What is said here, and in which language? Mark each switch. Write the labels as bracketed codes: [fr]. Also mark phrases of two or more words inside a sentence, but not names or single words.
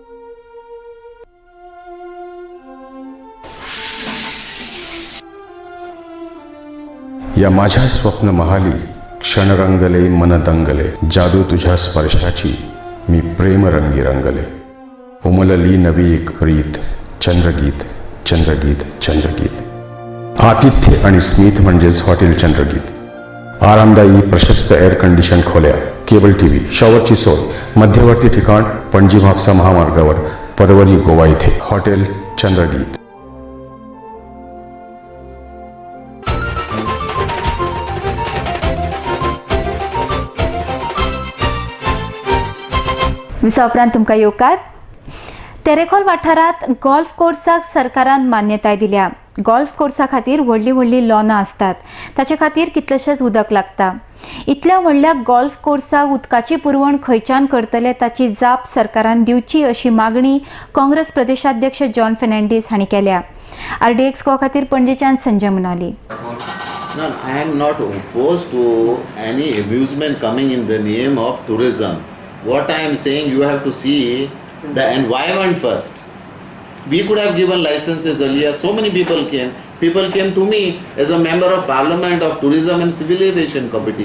[mr] या माझ्या स्वप्न महाली क्षण रंगले मन दंगले जादू तुझ्या स्पर्शाची मी प्रेम रंगी रंगले. उमलली नवी एक रीत चंद्रगीत चंद्रगीत चंद्रगीत. आतिथ्य आणि स्मित म्हणजेच हॉटेल चंद्रगीत. आरामदायी प्रशस्त [en] air condition [mr] खोल्या, [en] cable TV, [mr] शॉवरची सोय, मध्यवर्ती ठिकाण पणजी म्हापसा महामार्गावर परवरी गोवा इथे हॉटेल चंद्रगीत. [kok] विसा उपरांत तुमकां येवकार. तेरेखोल वाठारांत गोल्फ कोर्साक सरकारान मान्यताय दिल्या. गोल्फ कोर्सा खातीर व्हडली व्हडली लॉनां आसतात, ताचे खातीर कितलेशेच उदक लागता. इतल्या व्हडल्या गोल्फ कोर्साक उदकाची पुरवण खंयच्यान करतले ताची जाप सरकारान दिवची अशी मागणी काँग्रेस प्रदेशाध्यक्ष जॉन फर्नांडीस हांणी केल्या. RDX गोवा खातीर पणजेच्यान संजय मुनाली. [en] No, I am not opposed to any amusement coming in the name of tourism. What I am saying, you have to see the environment first. We could have given licenses earlier. So many people came. People came to me as a member of Parliament of Tourism and Civil Aviation Committee.